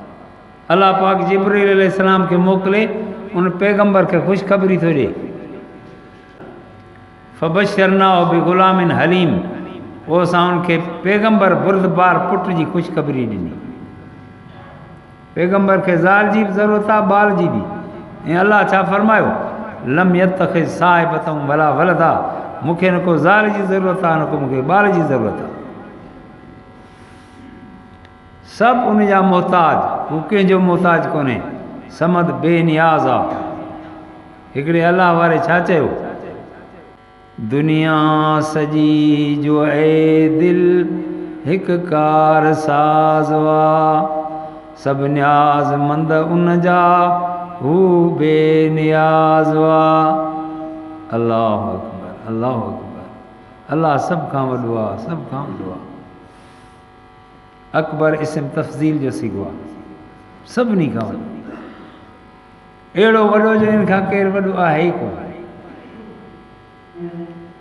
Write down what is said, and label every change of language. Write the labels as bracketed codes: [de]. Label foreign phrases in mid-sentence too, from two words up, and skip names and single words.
[sd] अल्लाह पाक जिब्रील अलैहिस्सलाम खे मोकिले, उन पैगंबर के ख़ुशख़बरी थो ॾे। [ar] فبشرناه بغلام حليم, [sd] पोइ असां उनखे पैगंबर बुरदबार पुट जी ख़ुशख़बरी ॾिनी। पैगंबर खे ज़ाल जी बि ज़रूरत आहे, ॿाल जी बि। ऐं अलाह छा फरमायो, [ar] لم يتخذ صاحبة ولا ولدا, [sd] मूंखे न को ज़ाल जी ज़रूरत आहे, न को मूंखे ॿाल जी ज़रूरत आहे। सभु उन जा मोहताज, हू कंहिंजो मोहताज कोन्हे। समद बेनियाज़ आहे। हिकिड़े अलाह वारे छा चयो, दुनिया सॼी जो ए दिल हिकु कार साज़ वा, सभु न्याज़मंद उन जा हू बेनियाज़ वा। [ar] الله أكبر، الله أكبر. [sd] अल्लाह सभु खां वॾो आहे, सभु खां वॾो आहे। अकबर इस्म तफ़ज़ील जो सिगो आहे, सभिनी खां वॾो। अहिड़ो वॾो जो इन खां केरु वॾो आहे ई कोन।